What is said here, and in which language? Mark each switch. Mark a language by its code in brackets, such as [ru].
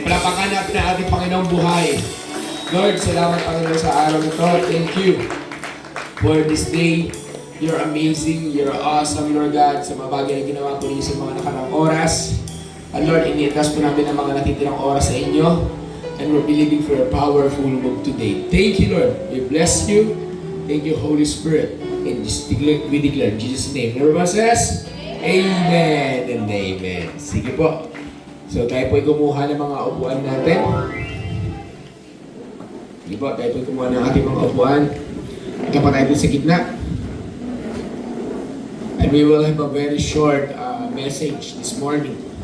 [tl] Palapakan natin ang ating Panginoong buhay. Lord, salamat Panginoon sa araw na ito. [en] Thank you for this day. You're amazing. You're awesome, [tl] Lord God, sa mga bagay na ginawa po niyo sa mga nakarang oras. And Lord, iniitas po namin ang mga natitirang oras sa inyo. [en] And we're believing for a powerful move today. Thank you, Lord. We bless you. Thank you, Holy Spirit. And we declare in Jesus' name. Everyone says, Amen and Amen. [tl] Sige po. So tayo po'y kumuha ng mga upuan natin. Sige po, tayo po'y kumuha ng ating mga upuan. Ika pa tayo sa gitna. [en] And we will have a very short message this morning.